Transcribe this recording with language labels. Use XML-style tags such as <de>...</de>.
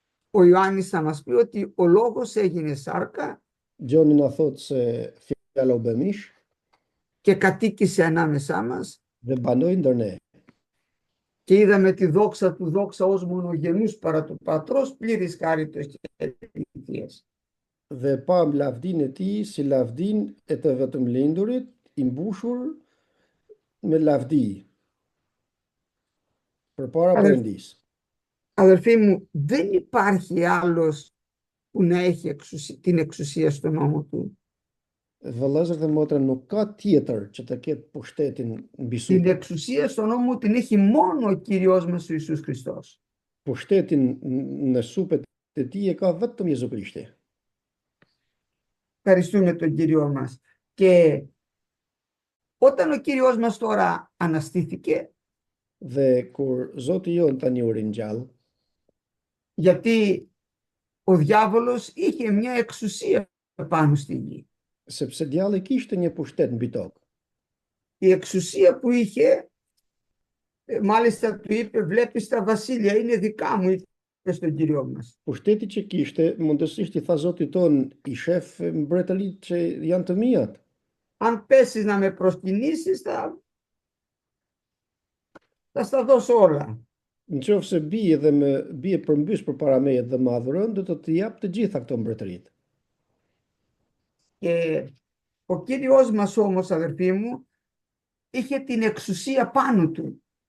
<el>Ο Ιωάννης θα μας πει ότι ο Λόγος έγινε σάρκα</el> <sq>Gjoni na thot se fjala u bë mish</sq> <el>και κατοίκησε ανάμεσά μας</el> <sq>dhe banoi ndër ne.</sq> <el>και είδαμε τη δόξα του, δόξα ως μονογενούς παρά του Πατρός, πλήρης χάριτος και αληθείας.</el> <sq>Dhe pam lavdinë e tij si lavdinë e të vetëmlindurit, i mbushur me lavdi përpara</sq> <el>Αδελ-</el> <sq>Perëndisë.</sq> <el>Αδελφοί μου, δεν υπάρχει άλλος που να έχει την εξουσία στον νόμο του.</el> <sq>Vëllezër dhe motra, nuk ka tjetër që të ketë pushtetin mbi</sq> <el>Την</el> <sq>supë.</sq> <el>εξουσία στον νόμο την έχει μόνο ο Κύριος μας ο Ιησούς Χριστός.</el> <sq>Pushtetin në supet e tij e ka vetëm Jezu Krishti.</sq> <el>Ευχαριστούμε τον Κύριο μας. Και όταν ο Κύριος μας τώρα αναστήθηκε,</el> <sq>Dhe kur Zoti jon tani u ringjall,</sq> <el>γιατί ο διάβολος είχε μια εξουσία πάνω στη γη.</el> <sq>sepse djalli kishte një pushtet mbi tokë.</sq> <el>Η εξουσία που είχε, μάλιστα του είπε, βλέπεις τα βασίλεια, είναι δικά μου, είπε στον Κύριο μας.</el> <sq>Pushteti që kishte, mundësisht i tha Zotit ton, i shef mbretëritë që janë të mijat.</sq> <el>Αν πέσεις να με προσκυνήσεις, θα στα δώσω όλα.</el> <sq>Në qoftë se bie dhe më bie përmbys përpara meje dhe më adhuron, do të të jap të gjitha këto mbretëritë.</sq> <el>Και ο Κύριος μας όμως, αδερφοί μου, είχε την εξουσία πάνω του.</el>